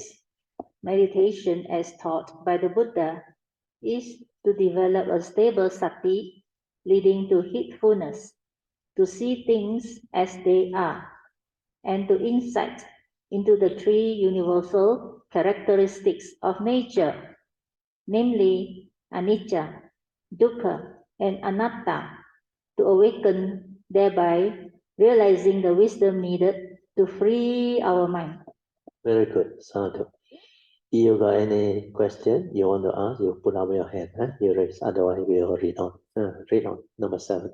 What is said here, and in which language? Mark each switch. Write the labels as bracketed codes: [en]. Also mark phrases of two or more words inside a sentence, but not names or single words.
[en] Meditation as taught by the Buddha is to develop a stable sati leading to heedfulness, to see things as they are, and to insight into the 3 universal characteristics of nature, namely [pi] anicca, dukkha, [en] and anatta, to awaken thereby realizing the wisdom needed to free our mind. Very good. Sadhu. You got any question you want to ask? You put up your hand. Huh? You raise. Otherwise, we will read on. Read on. Number 7.